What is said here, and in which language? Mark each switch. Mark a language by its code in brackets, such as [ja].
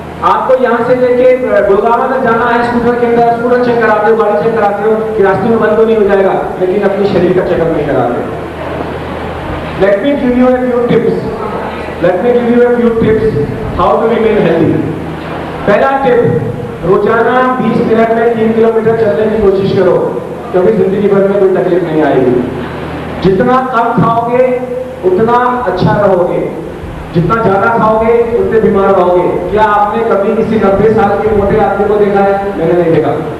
[hi] आपको यहाँ से लेके गुड़गांव तक जाना है स्कूटर के अंदर, स्कूटर चेक कराते हो, गाड़ी चेक कराते हो कि रास्ते में बंद तो नहीं हो जाएगा, लेकिन अपने शरीर का चेकअप नहीं कराते. [en] Let me give you a few tips. Let me give you a few tips how to remain healthy. [hi] पहला टिप, रोजाना 20 मिनट में 3 किलोमीटर चलने की कोशिश करो, क्योंकि जिंदगी भर में कोई तकलीफ नहीं आएगी. जितना कम खाओगे उतना अच्छा रहोगे, जितना ज्यादा खाओगे उतने बीमार रहोगे. क्या आपने कभी किसी 90 साल के मोटे आदमी को देखा है? मैंने नहीं देखा.